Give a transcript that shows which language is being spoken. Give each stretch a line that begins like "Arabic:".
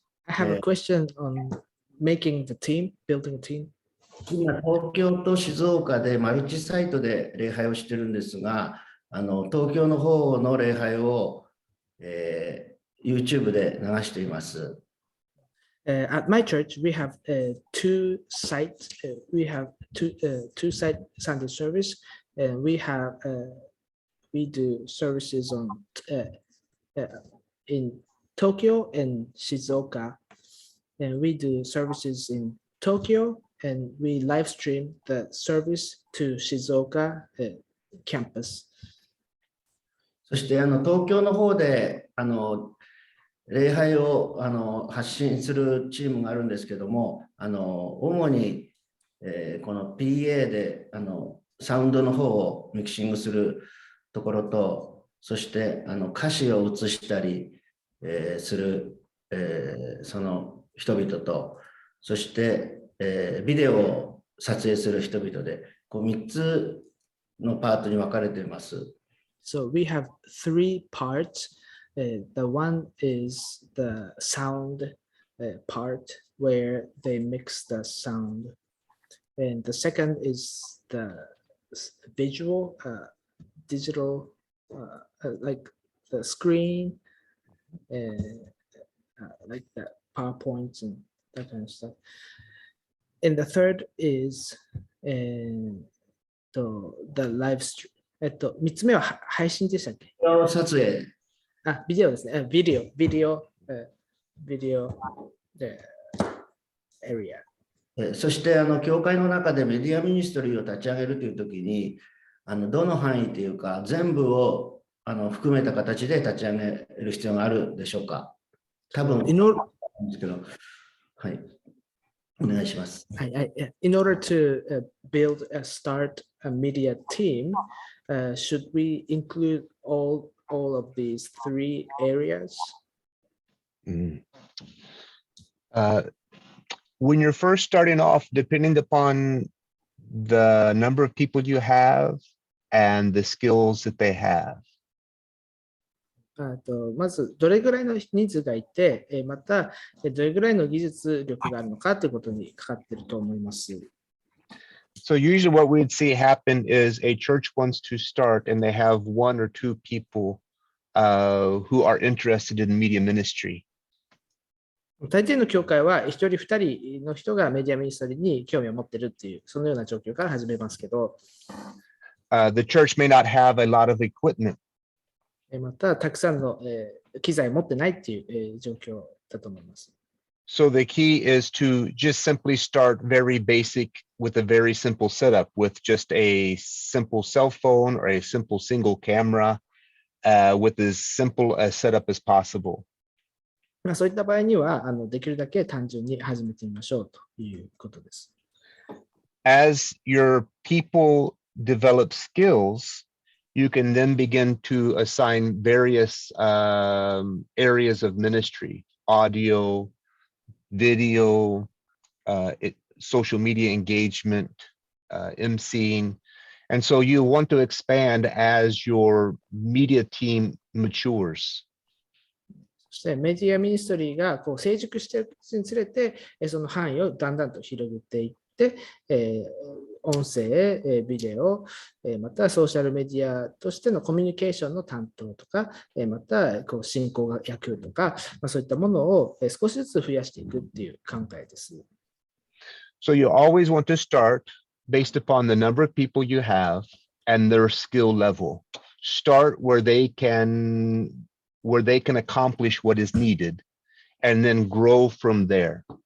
English: I have a question on making the team, building a team.
Japanese: 今、東京と静岡でマルチサイトで礼拝をしてるんですが、東京の方の礼拝を、YouTube で流しています。
English: At my church, we have two sites. We have two site Sunday service, and we do services on in Tokyo and Shizuoka, and we do services in Tokyo, and we live stream the service to Shizuoka campus.
Japanese: そして東京の方で礼拝を発信するチームがあるんですけども、主に、この PA でサウンドの方をミキシングするところと、そして歌詞を映したり、する、その人々と、そして、ビデオを撮影する人々で、こう3つのパートに分かれています。
English: So we have three parts. The one is the sound part where they mix the sound, and the second is the visual, digital, like the screen, like the PowerPoints and that kind of stuff. And the third is the live stream.
Japanese: 3つ目は配信でしたっけ？撮影。ビデオですね。ビデオ。
English: video the area.
Japanese: そして教会の中でメディアミニストリーを立ち上げるというときに、どの範囲というか、全部を含めた形で立ち上げる必要があるでしょうか。多分、
English: In order,
Japanese: ですけど、はい。お願いします。
English: in order to build start a media team, should we include all of these 3 areas? When you're first starting off, depending upon the number of people you have and the skills that they have.
Japanese: まず、どれぐらいの人数がいて、また、どれぐらいの技術力があるのかということにかかっていると思います。
English: So usually what we'd see happen is a church wants to start and they have 1 or 2 people who are interested in media ministry.
Japanese: 大抵の教会は1人2人の人がメディアミニストリーに興味を持っているっていう、そのような状況から始めますけど、
English: The church may not have a lot of equipment.
Japanese: また、たくさんの機材を持ってないっていう状況だと思います。
English: So the key is to just simply start very basic with a very simple setup with just a simple cell phone or a simple single camera with as simple a setup as possible.
Japanese: そういった場合には、できるだけ単純に始めてみましょうということです。
English: As your people develop skills, you can then begin to assign various areas of ministry, audio, video, social media engagement, emceeing. And so you want to expand as your media team matures.
Japanese: そしてメディアミニストリーが成熟していくにつれて、その範囲をだんだんと広げていって、音声、ビデオ、またソーシャルメディアとしてのコミュニケーションの担当とか、また進行役とか、そういったものを少しずつ増やしていくっていう考えです。
English: So you always want to start based upon the number of people you have and their skill level. Start where they can accomplish what is needed and then grow from there.